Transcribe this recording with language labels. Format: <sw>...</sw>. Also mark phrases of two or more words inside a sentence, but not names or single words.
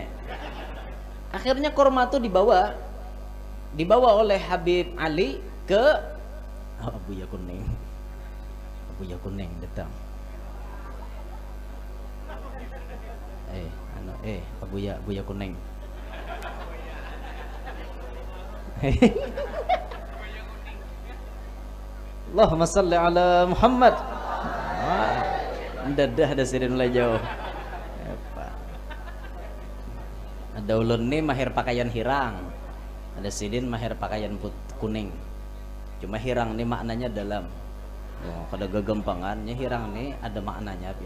<id>Akhirnya korma itu dibawa oleh Habib Ali ke Buya Kuning datang. Buya Kuning.</id> <ar>اللهم صل على محمد.</ar> <bjn>Dadah dah Sidin mulai jauh. Ada ulun nih mahir pakaian hirang, ada Sidin mahir pakaian kuning. Cuma hirang nih maknanya dalam. Kada gagampangannya hirang nih ada maknanya pian.</bjn>